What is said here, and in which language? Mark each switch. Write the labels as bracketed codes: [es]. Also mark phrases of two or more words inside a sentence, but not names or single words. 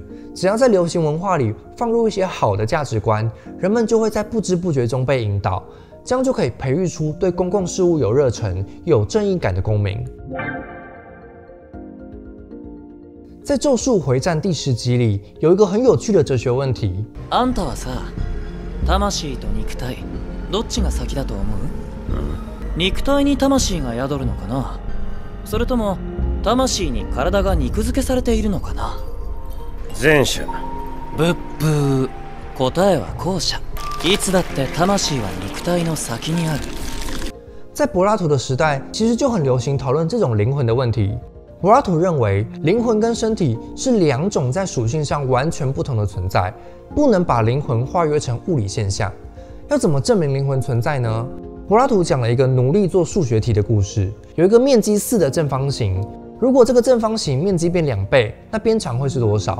[zh] 只要在流行文化里放入一些好的价值观，人们就会在不知不觉中被引导，这样就可以培育出对公共事务有热忱、有正义感的公民。在《咒术回战》第10集里，有一个很有趣的哲学问题： [ja] あんたはさ、魂と肉体どっちが先だと思う？肉体に魂が宿るのかな？それとも魂に体が肉付けされているのかな？前者。ブッブー。答えは後者。いつだって魂は肉体の先にある。 [zh] 在柏拉图的时代，其实就很流行讨论这种灵魂的问题。柏拉图认为，灵魂跟身体是2种在属性上完全不同的存在，不能把灵魂化约成物理现象。要怎么证明灵魂存在呢？柏拉图讲了一个奴隶做数学题的故事，有一个面积4的正方形，如果这个正方形面积变2倍，那边长会是多少？